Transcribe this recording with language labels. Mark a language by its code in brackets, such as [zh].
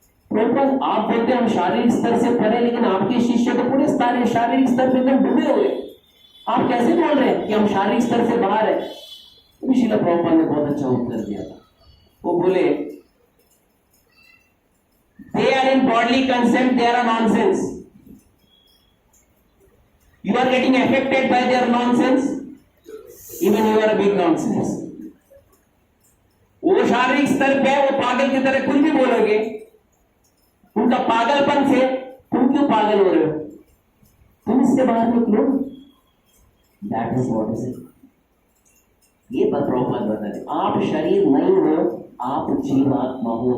[hi] प्रभुपाद आप बोलते हैं हम शारीरिक स्तर से परे, लेकिन आपके शिष्य तो पूरे शारीरिक स्तर पे एकदम डूबे हुए, आप कैसे बोल रहे हैं कि हम शारीरिक स्तर से बाहर है? तो श्रील प्रभुपाद ने बहुत अच्छा उत्तर दिया था। वो बोले [en] they are in bodily concept, they are a nonsense, you are getting affected by their nonsense, even you are a big nonsense। [hi] वो शारीरिक स्तर पे वो पागल की तरह कुछ भी बोलोगे, उनका पागलपन से तुम क्यों पागल हो रहे हो? तुम इससे बाहर निकलो। [en] That is what is it. [hi] ये प्रभुपाद बता रहे, आप शरीर नहीं हो, आप जीवात्मा हो।